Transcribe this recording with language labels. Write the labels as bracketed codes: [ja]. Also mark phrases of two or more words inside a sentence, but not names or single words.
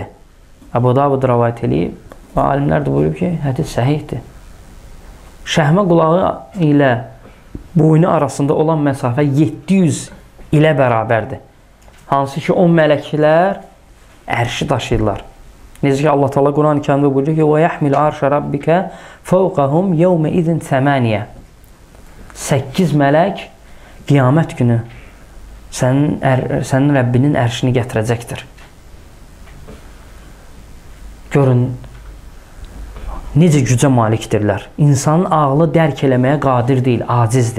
[az] Əbu Davud rəvayət eləyib və alimlər də buyurub ki, hədis səhihdir. Şəhmə qulağı ilə boynu arasında olan məsafə 700 ilə bərabərdir. Hansı ki, o mələklər ərşi daşıyırlar. Necə ki, Allah Teala Quran-ı Kərimdə buyurur ki, [ar] وَيَحْمِلْ عَرْشَ رَبِّكَ فَوْقَهُمْ يَوْمَ اِذٍ ثَمَانِيَ [az] 8 mələk qiyamət günü sənin Rəbbinin ərşini gətirəcəkdir. Görün, necə gücə malikdirlər. İnsanın ağlı dərk eləməyə qadir deyil, acizdir.